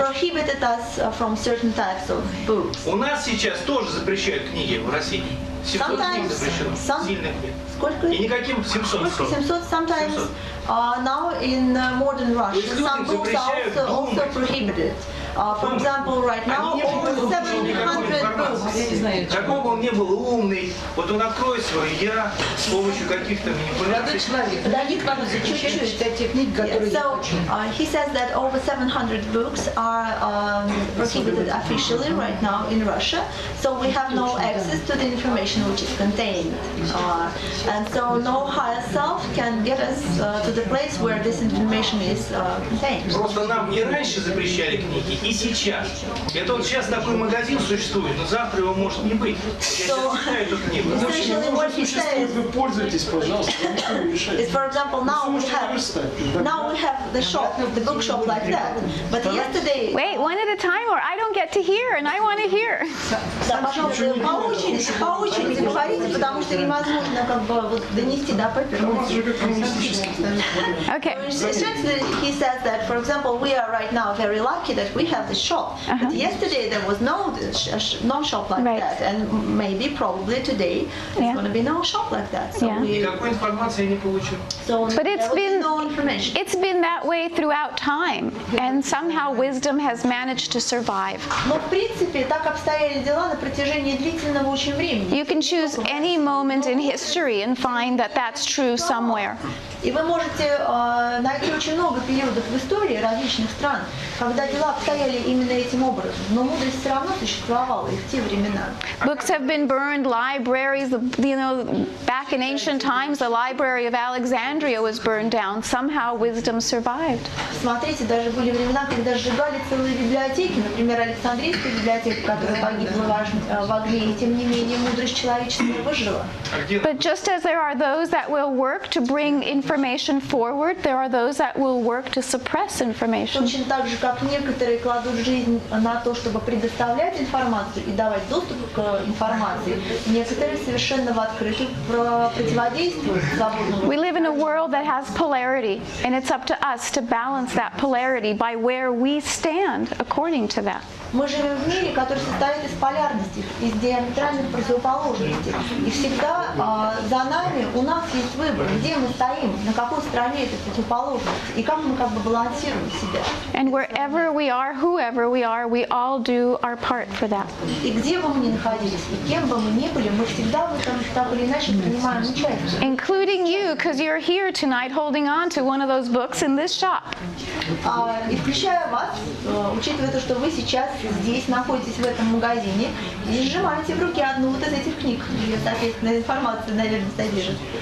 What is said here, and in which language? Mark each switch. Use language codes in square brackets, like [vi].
[en] prohibited us from certain types of books. [ru] У нас сейчас тоже запрещают книги в России. 700 книг запрещено. Сильных книг. Сколько? И никаким 700. [en] 700 sometimes. Now in modern Russia, some books are also prohibited. For example, right now, over 700 books. [ru] Какой бы он ни был умный, вот он откроет свое «я» с помощью каких-то манипуляций. [en] So he says that over 700 books are prohibited officially right now in Russia. So we have no access to the information which is contained. And so no higher self can get us to the place where this information is contained. [ru] Просто нам и раньше запрещали книги, и сейчас. Это вот сейчас такой магазин существует, но завтра его может не быть. Я сейчас читаю эту книгу. [en] Essentially what he says [ru] Вы пользуйтесь, пожалуйста, никто не мешает. [en] is, for example, now we have the shop, the bookshop like that. But yesterday, Wait, one at a time, or I don't get to hear, and I want to hear. [ru] да, пожалуйста, по очереди говорите, потому что невозможно донести до папера. У вас же как коммунистический. [en] Okay. Essentially, he says that, for example, we are right now very lucky that we have the shop. But yesterday there was no shop like Right. that, and maybe probably today there's going to be no shop like that. So Yeah. [ru] Никакой информации я не получил. [en] But it's there will be been no information. it's been that way throughout time, and somehow wisdom has managed to survive. [ru] Но в принципе так обстояли дела на протяжении длительного очень времени. [en] You can choose any moment in history and find that that's true somewhere. [ru] И вы можете найти очень много периодов в истории различных стран, когда дела обстояли именно этим образом. Но мудрость все равно существовала и в те времена. [en] Books have been burned, libraries, back in ancient times, the Library of Alexandria was burned down. Somehow wisdom survived. [ru] Смотрите, даже были времена, когда сжигали целые библиотеки, например, Александрийская библиотека, которая погибла в огне, и тем не менее мудрость человеческая выжила. [en] But just as there are those that will work to bring information forward, there are those that will work to suppress information. [ru] Точно так же, как некоторые кладут жизнь на то, чтобы предоставлять информацию и давать доступ к информации, некоторые совершенно в открытую противодействуют свободному. [en] We live in a world that has polarity, and it's up to us to balance that polarity by where we stand according to that. [ru] Мы живем в мире, который состоит из полярностей, из диаметральных противоположностей. И всегда за нами у нас есть выбор, где мы стоим, на какой стороне этой противоположности, и как мы как бы балансируем себя. [en] And wherever we are, whoever we are, we all do our part for that. [ru] И где бы мы ни находились, и кем бы мы ни были, мы всегда в этом так или иначе принимаем участие. [en] Including you, because you're here tonight holding on to one of those books in this shop. [ru] И включая вас, учитывая то, что вы сейчас здесь находитесь в этом магазине и сжимаете в руке одну вот из этих книг, где, соответственно, информация, наверное, содержит.